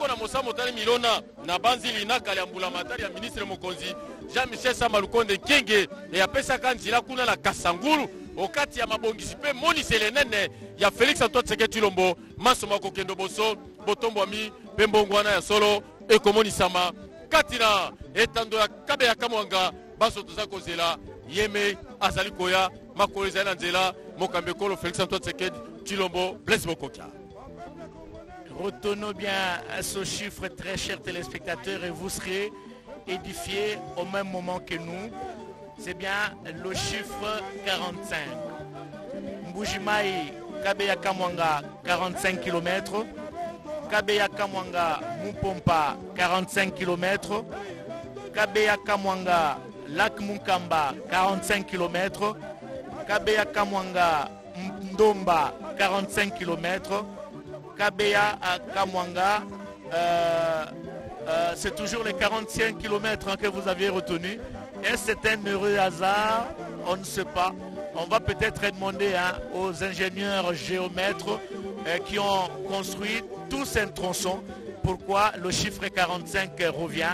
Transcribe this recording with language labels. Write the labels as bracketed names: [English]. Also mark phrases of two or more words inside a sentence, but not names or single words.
[Lingala] na mosa motali milona na banzili nakali ya mbulamatari ya ministre mokonzi Jean-Michel Samba Lukonde Nkenge eyapesaka nzila kuna na Kasangulu okati ya mabongisi mpe monisele nene ya Félix Antoine Tshisekedi Tshilombo masoma kokendo boso botombwami mpe mbongo wana ya solo ekomonisama kati na etando ya Kabeya Kamwanga baso toza kozela yeme azali koya makolo ezali na nzela mokambekolo Félix Antoine Tshisekedi Tshilombo Blaise Bokokia. [French] Retenons bien ce chiffre, très chers téléspectateurs, et vous serez édifiés au même moment que nous. C'est bien le chiffre 45. Mbujimai, Kabeya Kamwanga, 45 km. Kabeya Kamwanga, Mupompa, 45 km. Kabeya Kamwanga, Lac Munkamba, 45 km. Kabeya Kamwanga, Ndomba, 45 km. Kabeya Kamwanga, c'est toujours les 45 km que vous avez retenu. Et c'est un heureux hasard, on ne sait pas. On va peut-être demander aux ingénieurs géomètres qui ont construit tous ces tronçons pourquoi le chiffre 45 revient.